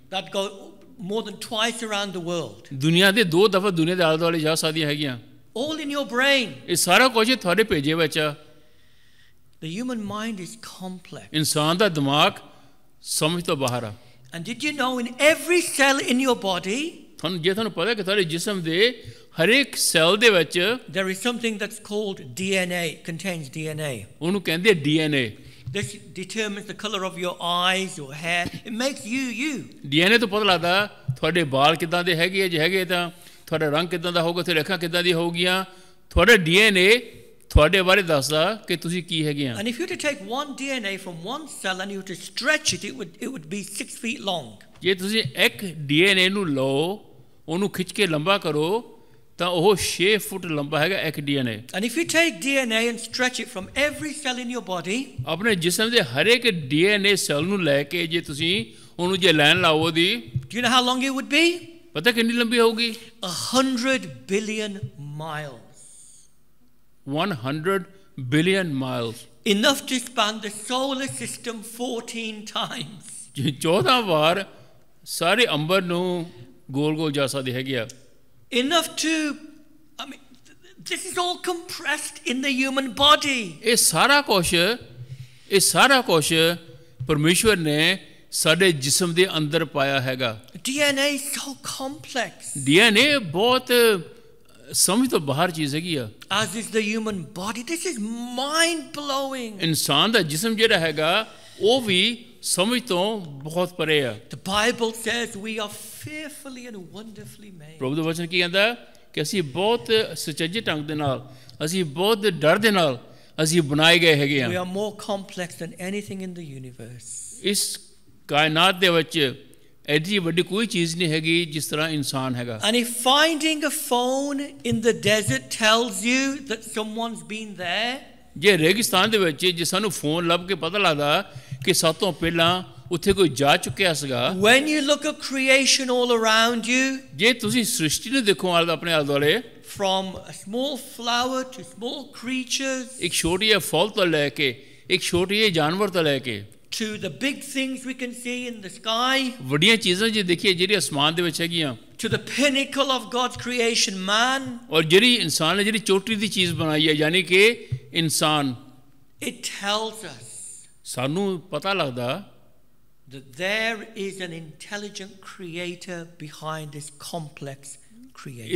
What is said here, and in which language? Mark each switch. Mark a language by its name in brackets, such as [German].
[English] That go more than twice around the world. [Punjabi] ਦੁਨੀਆ ਦੇ 2 ਦਫਾ ਦੁਨੀਆ ਦੇ ਆਲੇ ਦੁਆਲੇ ਜਾ ਸਕਦੀਆਂ ਹੈਗੀਆਂ [English] All in your brain. [Punjabi] ਇਹ ਸਾਰਾ ਕੁਝ ਤੁਹਾਡੇ ਭੇਜੇ ਵਿੱਚ ਆ [English] The human mind is complex. [Punjabi] ਇਨਸਾਨ ਦਾ ਦਿਮਾਗ ਸਮਝ ਤੋਂ ਬਾਹਰ ਆ [English] And did you know in every cell in your body [Punjabi] ਤੁਹਾਨੂੰ ਪਤਾ ਕਿ ਤੁਹਾਡੇ ਜਿਸਮ ਦੇ ਹਰੇਕ ਸੈੱਲ ਦੇ ਵਿੱਚ [English] there is something that's called DNA. It contains DNA. [Punjabi] ਉਹਨੂੰ ਕਹਿੰਦੇ DNA [English] This determines the color of your eyes, your hair. It makes you you. [Punjabi] DNA ਤੋਂ ਪਤਾ ਲੱਗਦਾ ਤੁਹਾਡੇ ਵਾਲ ਕਿੱਦਾਂ ਦੇ ਹੈਗੇ ਆ ਜੇ ਹੈਗੇ ਤਾਂ ਤੁਹਾਡਾ ਰੰਗ ਕਿੱਦਾਂ ਦਾ ਹੋਊਗਾ ਤੁਹਾਡੀ ਅੱਖਾਂ ਕਿੱਦਾਂ ਦੀ ਹੋਊਗੀਆਂ ਤੁਹਾਡਾ DNA ਤੁਹਾਡੇ ਬਾਰੇ ਦੱਸਦਾ ਕਿ ਤੁਸੀਂ ਕੀ ਹੈਗੇ ਆ [English] And if you were to take one DNA from one cell and you were to stretch it, it would be 6 feet long. [Punjabi] ਜੇ ਤੁਸੀਂ ਇੱਕ DNA ਨੂੰ ਲਓ ਉਹਨੂੰ ਖਿੱਚ ਕੇ ਲੰਬਾ ਕਰੋ ਤਾਂ ਉਹ 6 ਫੁੱਟ ਲੰਬਾ ਹੈਗਾ ਇੱਕ DNA [English] And if you take DNA and stretch it from every cell in your body, [Punjabi] ਆਪਣੇ ਜਿਸਮ ਦੇ ਹਰ ਇੱਕ DNA ਸੈੱਲ ਨੂੰ ਲੈ ਕੇ ਜੇ ਤੁਸੀਂ ਉਹਨੂੰ ਜੇ ਲਾਈਨ ਲਾਓ ਉਹਦੀ [English] do you know how long it would be? [Punjabi] ਪਤਾ ਕਿੰਨੀ ਲੰਬੀ ਹੋਊਗੀ [English] 100 billion miles. 100 billion miles. Enough to span the solar system 14 times. [Punjabi] 14 ਵਾਰ ਸਾਰੇ ਅੰਬਰ ਨੂੰ ਗੋਲ ਜਾ ਸਕਦੇ ਹੈਗੇ ਆ [English] Enough to, I mean, this is all compressed in the human body. [Punjabi] ਇਹ ਸਾਰਾ ਕੁਝ ਪਰਮੇਸ਼ਵਰ ਨੇ ਸਾਡੇ ਜਿਸਮ ਦੇ ਅੰਦਰ ਪਾਇਆ ਹੈਗਾ [English] DNA is so complex. [Punjabi] DNA ਬਹੁਤ ਸਮਝ ਤੋਂ ਬਾਹਰ ਚੀਜ਼ ਹੈਗੀ ਆ [English] As is the human body. This is mind-blowing. [Punjabi] ਇਨਸਾਨ ਦਾ ਜਿਸਮ ਜਿਹੜਾ ਹੈਗਾ ਉਹ ਵੀ ਸਮਝ ਤੋਂ ਬਹੁਤ ਪਰੇ ਆ [English] The Bible says we are fearfully and wonderfully made. [Punjabi] ਪ੍ਰਭੂ ਦਾ ਵਚਨ ਕੀ ਕਹਿੰਦਾ ਕਿ ਅਸੀਂ ਬਹੁਤ ਸੁਚੱਜੇ ਢੰਗ ਦੇ ਨਾਲ ਅਸੀਂ ਬਹੁਤ ਡਰ ਦੇ ਨਾਲ ਅਸੀਂ ਬਣਾਏ ਗਏ ਹੈਗੇ [English] We [Punjabi] ਆ [English] are more complex than anything in the universe. [Punjabi] ਇਸ ਕਾਇਨਾਤ ਦੇ ਵਿੱਚ ਐਡੀ ਵੱਡੀ ਕੋਈ ਚੀਜ਼ ਨਹੀਂ ਹੈਗੀ ਜਿਸ ਤਰ੍ਹਾਂ ਇਨਸਾਨ ਹੈਗਾ [English] And if finding a phone in the desert tells you that someone's been there, [Punjabi] ਜੇ ਰੇਗਿਸਤਾਨ ਦੇ ਵਿੱਚ ਜੇ ਸਾਨੂੰ ਫੋਨ ਲੱਭ ਕੇ ਪਤਾ ਲੱਗਦਾ ਕਿ ਸਭ ਤੋਂ ਪਹਿਲਾਂ ਉੱਥੇ ਕੋਈ ਜਾ ਚੁੱਕਿਆ ਸੀਗਾ [English] when you look at creation all around you, [Punjabi] ਜੇ ਤੁਸੀਂ ਸ੍ਰਿਸ਼ਟੀ ਨੂੰ ਦੇਖੋ ਆਪਣੇ ਆਲੇ ਦੁਆਲੇ [English] from a small flower to small creatures, [Punjabi] ਇੱਕ ਛੋਟੀ ਜਿਹੀ ਫੁੱਲ ਤੋਂ ਲੈ ਕੇ ਇੱਕ ਛੋਟੀ ਜਿਹੀ ਜਾਨਵਰ ਤੋਂ ਲੈ ਕੇ [English] to the big things we can see in the sky, [Punjabi] ਵੱਡੀਆਂ ਚੀਜ਼ਾਂ ਜੇ ਦੇਖੀਏ ਜਿਹੜੀ ਅਸਮਾਨ ਦੇ ਵਿੱਚ ਹੈਗੀਆਂ [English] to the pinnacle of God's creation, man, [Punjabi] ਔਰ ਜਿਹੜੀ ਇਨਸਾਨ ਨੇ ਜਿਹੜੀ ਚੋਟੀ ਦੀ ਚੀਜ਼ ਬਣਾਈ ਹੈ ਯਾਨੀ ਕਿ ਇਨਸਾਨ [English] it tells us [Punjabi] ਸਾਨੂੰ ਪਤਾ ਲੱਗਦਾ [English] that there is an intelligent creator behind this complex creation.